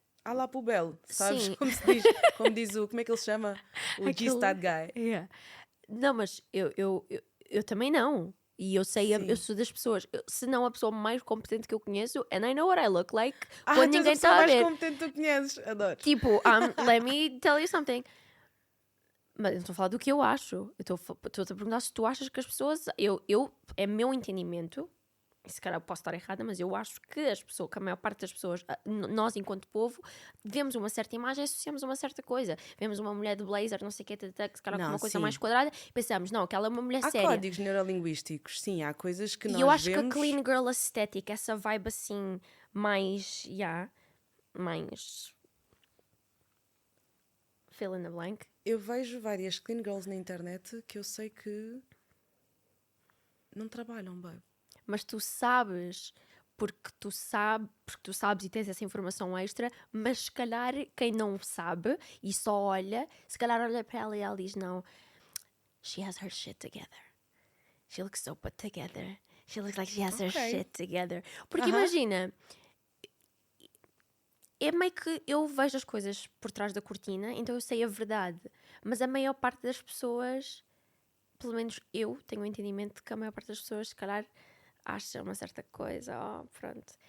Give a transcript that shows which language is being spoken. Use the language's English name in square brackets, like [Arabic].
[French] À la poubelle, [Portuguese] sabes? Sim. Como diz o... Como é que ele se chama? [English] O G's that guy. [Portuguese] Yeah. Não, mas eu também não. E eu sei, eu sou das pessoas... se não a pessoa mais competente que eu conheço, [English] and I know what I look like, [Portuguese] quando ninguém está a ver. Tu és a pessoa mais competente que tu conheces. Adoro. Tipo, [English] let me tell you something. [Portuguese] Mas eu não estou a falar do que eu acho. Eu estou-te a perguntar se tu achas que as pessoas... É meu entendimento, e se calhar eu posso estar errada, mas eu acho que que a maior parte das pessoas, nós enquanto povo, vemos uma certa imagem e associamos a uma certa coisa. Vemos uma mulher de blazer, não sei o que, que se calhar com uma coisa mais quadrada, e pensamos, não, aquela é uma mulher séria. Há códigos neurolinguísticos, sim, há coisas que nós eu acho vemos... que a [English] clean girl aesthetic, [Portuguese] essa vibe assim, mais... mais... [English] fill in the blank. [Portuguese] Eu vejo várias clean girls na internet que eu sei que não trabalham bem. Mas tu sabes, porque tu sabes e tens essa informação extra, mas se calhar quem não sabe e só olha, se calhar olha para ela e ela diz, não, [English] she has her shit together. She looks so put together. She looks like she has her shit together. [Portuguese] Porque imagina, é meio que eu vejo as coisas por trás da cortina, então eu sei a verdade. Mas a maior parte das pessoas, pelo menos eu tenho o entendimento de que a maior parte das pessoas, se calhar, acha uma certa coisa, pronto.